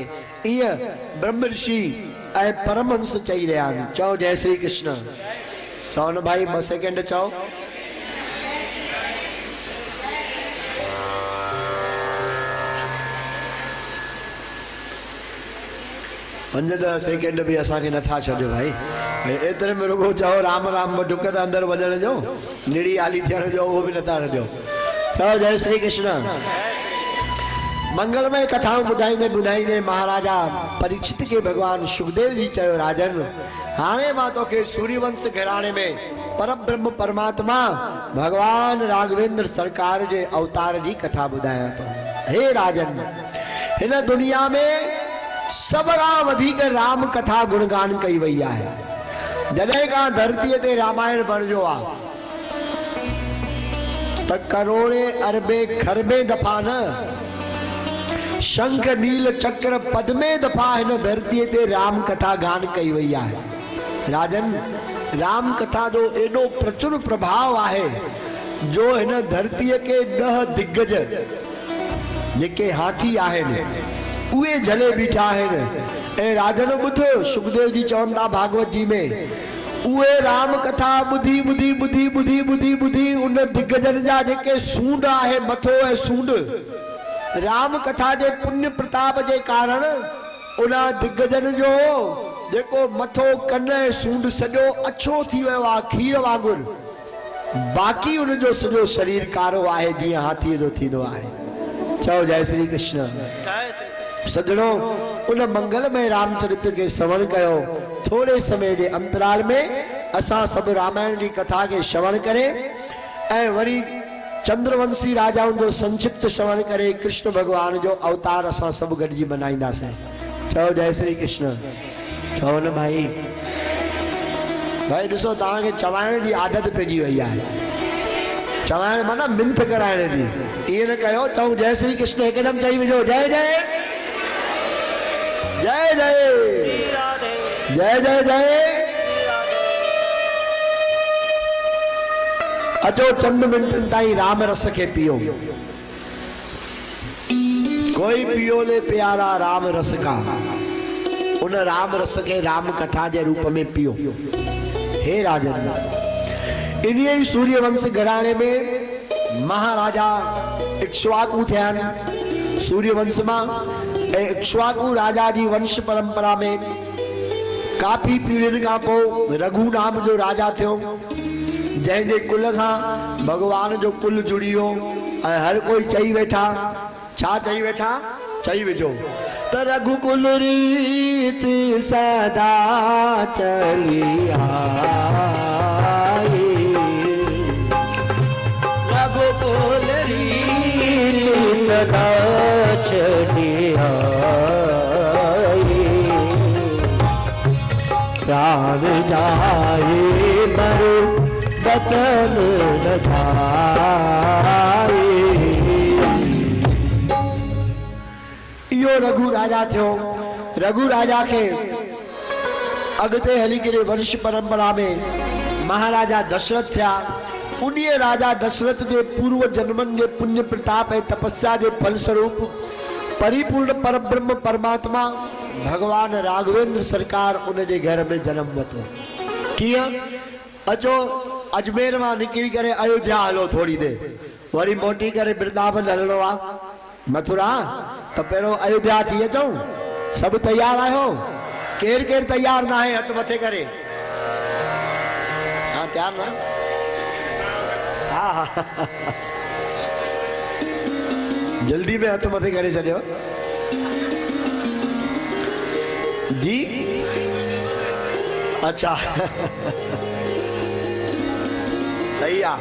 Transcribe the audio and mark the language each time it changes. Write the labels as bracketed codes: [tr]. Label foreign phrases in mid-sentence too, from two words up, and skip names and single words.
[sd] ये ब्रह्म ऋषि परमहंस चई रहा। चो जय श्री कृष्ण। चो न भाई 2 सेकंड चो। 5-10 सेकंड भी असा के नथा छो भाई। एतरे में रुगो चाहो राम राम ढुक अंदर वजण जो निड़ी आली थियण जो वो भी नथा छो। चो जय श्री कृष्ण। मंगलमय कथाओं बुधाईंदे बुधाईंदे महाराजा परीक्षित के भगवान सुखदेव जी चयो राजन हाणे मां तोखे सूर्यवंश घराणे में परब्रह्म परमात्मा भगवान राघवेंद्र सरकार के अवतार की कथा बुधाया तो। हे राजन इन दुनिया में सबका वधिक राम कथा गुणगान कई वही है। जॾहिं का धरती ते रामायण बणिजो आ त करोड़े अरबे खरबे दफा न शंख नील चक्र पद्मे दफा इन धरती ते राम कथा गान कई वही है। राजन राम कथा जो एडो प्रचुर प्रभाव है जो इन धरती के 10 दिग्गज जेके हाथी आहिनि उहे जले बीठा है। राजन बुध सुखदेव जी चवंदा भागवत जी में उहे राम कथा बुधी बुधी बुधी बुधी बुधी बुधी उन दिग्गजन जा जेके सूंड है मथो है सूंड राम कथा जे पुण्य प्रताप के कारण उन दिग्गजन जो जेको मथो कन सूंड सजो अच्छो थी वो आ खीर वांगुर। बाकी उन जो सजो शरीर कारो है जी हाथी जो थींदो है। चओ जय श्री कृष्ण। सजणों उन मंगलमय रामचरित्र के श्रवण कयो। थोड़े समय के अंतराल में असा सब रामायण की कथा के श्रवण करें वरी चंद्रवंशी राजाओं जो संक्षिप्त श्रवण करे कृष्ण भगवान जो अवतार असा सब गॾिजी मनाईंदासीं। चओ जय श्री कृष्ण। चओ न भाई। भाई ॾिसो तव्हांखे चवाइण की आदत पइजी वई है। चवाइण माना मिंथ कराइण जी। इएं न कयो चऊं जय श्री कृष्ण एकदम चई विझो जय जय जय जय जय जय जय। अचो चंद मिंटन ताई राम रस के पियो, [hi] कोई पियो ले प्यारा राम रस का, [sd] उन राम रस के राम कथा के रूप में पियो। हे राजन, इन्हीं सूर्यवंश घराणे में महाराजा इक्ष्वाकु थे। सूर्यवंश में इक्ष्वाकु राजा जी वंश परंपरा में काफी पीढ़ियुनि का पोइ रघु नाम जो राजा थियो, जैसे कुल से भगवान जो कुल जुड़ी वियो। हर कोई चई वेठा, छा चई वेठा, चई विझो त [hi] रघुकुल रीत सदा चली आई, रघुकुल रीत सदा चली आई, प्राण जाए पर बचन न जाए। [sd] यो रघु राजा थियो। रघु राजा के अगते हली करे वंश परंपरा में महाराजा दशरथ थिया। उन्हीं राजा दशरथ के पूर्व जन्मन के पुण्य प्रताप है तपस्या के फल स्वरूप परिपूर्ण परब्रह्म परमात्मा भगवान राघवेंद्र सरकार उनके घर में जन्म वतो। किया अचो अजमेर में निकली करे अयोध्या हलो थोड़ी देर, वरी मोटी करे वृंदावन हलणो आ, मथुरा तो पहिरों अयोध्या थी अचो। सब तैयार आयो? केर केर तैयार ना है? हथ मथे करे। हाँ तैयार ना? हाँ जल्दी में हथ मथे करे चलियो जी। अच्छा सही आ।